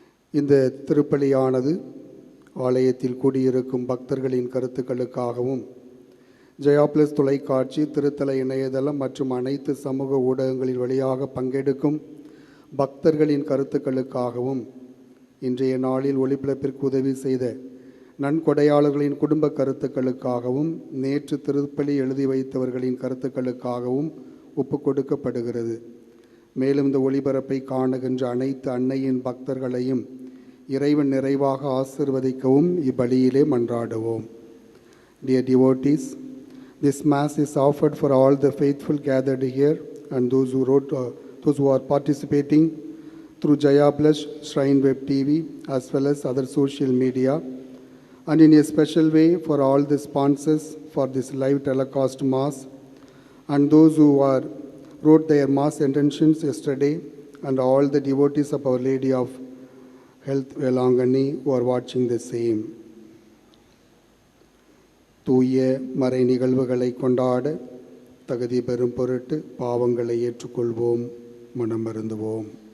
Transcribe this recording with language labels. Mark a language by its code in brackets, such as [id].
[ta] இந்த திருப்பலியானது ஆலயத்தில் கூடியிருக்கும் பக்தர்களின் கருத்துக்களுக்காகவும், ஜெயா பிளஸ் தொலைக்காட்சி, திருத்தல இணையதளம் மற்றும் அனைத்து சமூக ஊடகங்களின் வழியாக பங்கெடுக்கும் பக்தர்களின் கருத்துக்களுக்காகவும், இன்றைய நாளில் ஒளிபரப்பிற்கு உதவி செய்த நன்கொடையாளர்களின் குடும்ப கருத்துக்களுக்காகவும், நேற்று திருப்பலி எழுதி வைத்தவர்களின் கருத்துக்களுக்காகவும் ஒப்பு கொடுக்கப்படுகிறது. மேலும் இந்த ஒளிபரப்பை காணுகின்ற அனைத்து அன்னையின் பக்தர்களையும் இறைவன் நிறைவாக ஆசீர்வதிக்கவும் இப்பலியிலே மன்றாடுவோம். [en] Dear devotees, this Mass is offered for all the faithful gathered here and those who are participating through Jaya Plus Shrine Web TV as well as other social media, and in a special way for all the sponsors for this live telecast Mass and those who wrote their Mass intentions yesterday, and all the devotees of Our Lady of Health Velangani who are watching the same. [ta] தூய மறை நிகழ்வுகளை கொண்டாட தகுதி பெறும் பொருட்டு பாவங்களை ஏற்றுக்கொள்வோம், மனம் வருந்துவோம்.